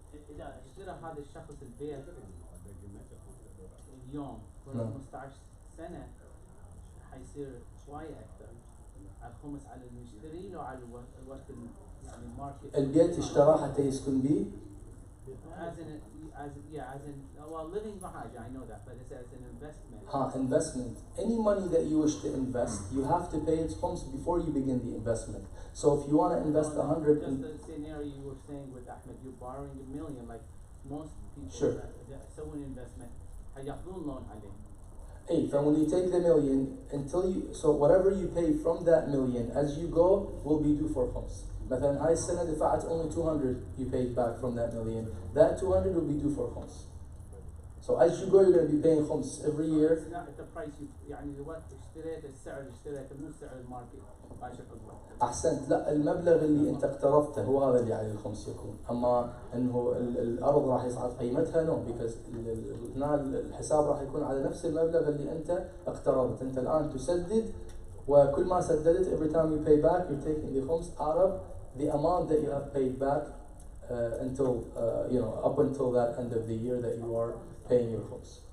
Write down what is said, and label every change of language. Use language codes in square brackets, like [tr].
[ar] اذا اشترى هذا الشخص البيت اليوم ب 15 سنه حيصير شوي اكثر الخمس على المشتري لو على الوقت يعني الماركت. البيت اشتراه حتى يسكن به؟ [en] as in well living [ar] بحاجة [en] I know that but it's as an investment. Investment. Any money that you wish to invest, you have to pay its khums before you begin the investment. So if you want to invest 100 just the scenario you were saying with Ahmed, you're borrowing $1 million like most people Sure. that [ar] سووا investment هياخذون loan عليه. [en] Hey, from when you take the million until you, so whatever you pay from that million as you go will be due for khums. [ar] مثلا هاي السنة دفعت [en] only 200 you paid back from that million. That 200 will be due for khums. So as you go you're going to be paying khums every year. It's not the price [ar] يعني الوقت اشتريت السعر اللي اشتريته مو سعر الماركت ماشي قصدك. أحسنت، لا المبلغ اللي أنت اقترضته هو هذا اللي عليه الخمس يكون، أما أنه الأرض راح يصعد قيمتها [en] no because [ar] هنا الحساب راح يكون على نفس المبلغ اللي أنت اقترضت، أنت الآن تسدد وكل ما سددت [en] every time you pay back you're taking the khums out of the amount that you have paid back until up until that end of the year that you are paying your khums.